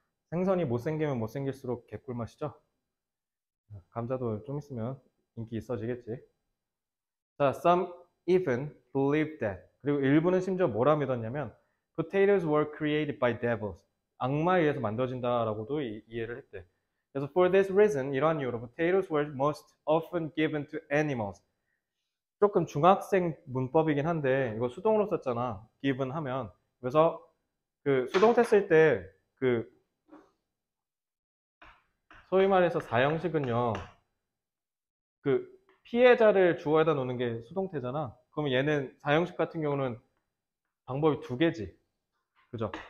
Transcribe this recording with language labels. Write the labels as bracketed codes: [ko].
[ko] 생선이 못생기면 못생길수록 개꿀맛이죠? 감자도 좀 있으면 인기 있어지겠지. 자, [en] some even believe that. [ko] 그리고 일부는 심지어 뭐라 믿었냐면 [en] potatoes were created by devils. [ko] 악마에 의해서 만들어진다라고도 이해를 했대. [en] 그래서 for this reason, [ko] 이러한 이유로 [en] potatoes were most often given to animals. [ko] 조금 중학생 문법이긴 한데 이거 수동으로 썼잖아. given 하면. 그래서 그 수동태 쓸 때 그 소위 말해서 사형식은요. 그 피해자를 주어에다 놓는 게 수동태잖아. 그러면 얘는 사형식 같은 경우는 방법이 두 개지. 그죠?